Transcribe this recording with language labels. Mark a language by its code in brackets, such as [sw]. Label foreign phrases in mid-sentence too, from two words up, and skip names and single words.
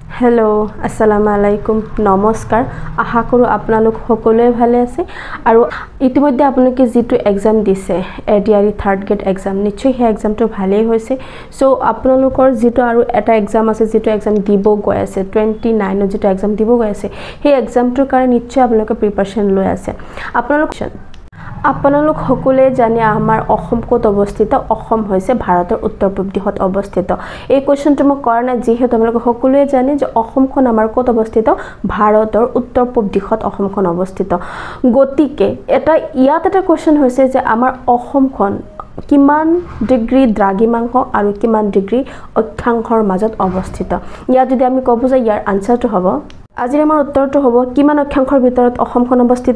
[as] हेलो [ar] السلام عليكم [as] নমস্কাৰ আশা কৰো আপনালোক সকলোএ ভালে আছে আৰু ইতিমধ্যে আপনালোকে যিটু এগ্জাম দিছে [en] ADRE third grade exam [as] নিশ্চয় হে एग्जामটো भालेই হৈছে सो आपनालोকৰ जितु आरो এটা एग्जाम আছে जितु एग्जाम দিব গৈ আছে 29 जितु एग्जाम দিব গৈ আছে हे एग्जामটোৰ কাৰণে নিশ্চয় आपनालोকে প্ৰিপাৰেচন লৈ আছে आपनालोक সকলোৱে জানে আমাৰ অসম ক'ত অৱস্থিত অসম হৈছে ভাৰতৰ উত্তৰ পূব দিশত অৱস্থিত এই কোৱেশ্চনটো মই কৰা নাই যিহেতু আপোনালোক সকলোৱে জানে যে অসমখন আমাৰ ক'ত অৱস্থিত ভাৰতৰ উত্তৰ পূব দিশত অসমখন অৱস্থিত গতিকে এটা ইয়াত এটা কোৱেশ্চন হৈছে যে আমাৰ অসমখন কিমান ডিগ্ৰী দ্ৰাঘিমাংশ আৰু কিমান ডিগ্ৰী অক্ষাংশৰ মাজত অৱস্থিত ইয়াত যদি আমি কব যে ইয়াৰ আনসাৰটো হ'ব আজি আমাৰ উত্তৰটো হ'ব কিমান অক্ষাংশৰ ভিতৰত অসমখন অৱস্থিত